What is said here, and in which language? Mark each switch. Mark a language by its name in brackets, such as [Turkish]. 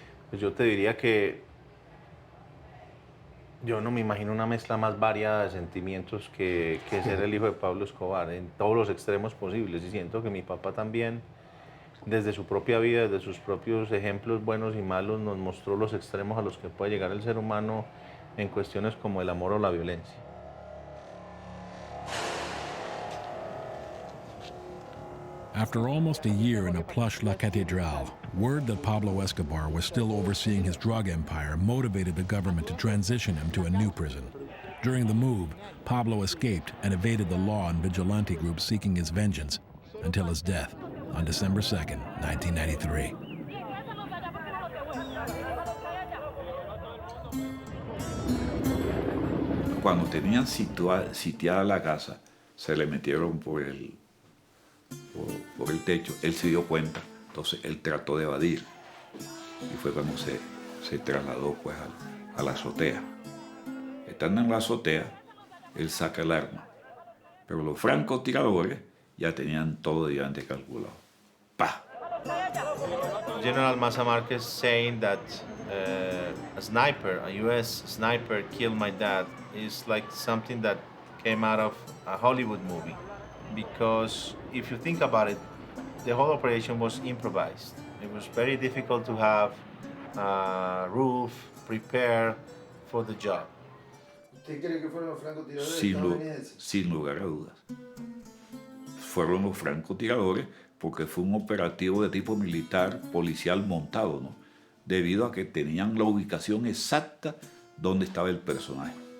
[Spanish] Pues yo te diría que yo no me imagino una mezcla más variada de sentimientos que ser el hijo de Pablo Escobar, en todos los extremos posibles. Y siento que mi papá también, desde su propia vida, desde sus propios ejemplos buenos y malos, nos mostró los extremos a los que puede llegar el ser humano en cuestiones como el amor o la violencia. [English] After almost a year in a plush La Catedral, word that Pablo Escobar was still overseeing his drug empire motivated the government to transition him to a new prison. During the move, Pablo escaped and evaded the law and vigilante groups seeking his vengeance until his death on December 2nd, 1993. [Spanish] Cuando tenían sitiada la casa, se le metieron por el techo. Él se dio cuenta, entonces él trató de evadir. Y fue cuando se trasladó pues, a la azotea. Estando en la azotea, él saca el arma. Pero los francotiradores ya tenían todo de calculado. ¡Pah! [English] General Maza Márquez saying that a U.S. sniper killed my dad is like something that came out of a Hollywood movie. Because if you think about it, the whole operation was improvised. It was very difficult to have a roof prepared for the job. [Spanish] ¿Usted cree que fueron los francotiradores estadounidenses? Sin lugar a dudas. Fueron los francotiradores porque fue un operativo de tipo militar, policial montado, ¿no? Debido a que tenían la ubicación exacta donde estaba el personaje.